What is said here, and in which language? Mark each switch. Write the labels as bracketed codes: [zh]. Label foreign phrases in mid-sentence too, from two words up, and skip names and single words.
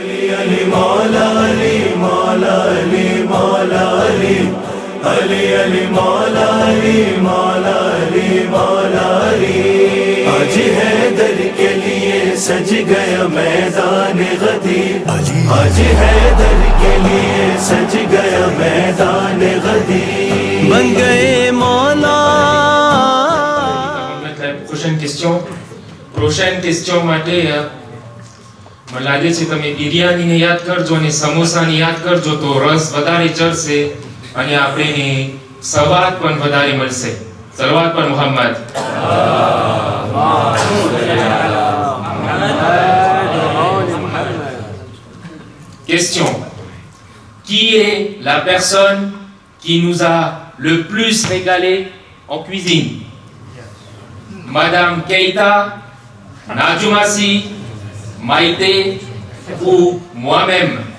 [ur] علی مولا علی مولا علی مولا علی علی علی مولا علی مولا علی مولا علی آج حیدر کے لیے سج گیا میدان غدیر آج حیدر کے لیے سج گیا میدان غدیر بن گئے مولا [fr] Prochaine question [gu] માટે મને લાગે છે તમે બિરયાનીને યાદ કરજો અને સમોસાને યાદ કરજો તો રસ વધારે ચડશે અને આપણે સવાદ પણ વધારે મળશે. સલવાત પર મોહમ્મદ. [fr] Question. Qui est la personne qui nous a le plus régalé en cuisine? Madame Keita, Najoumassi, Maïté ou moi-même?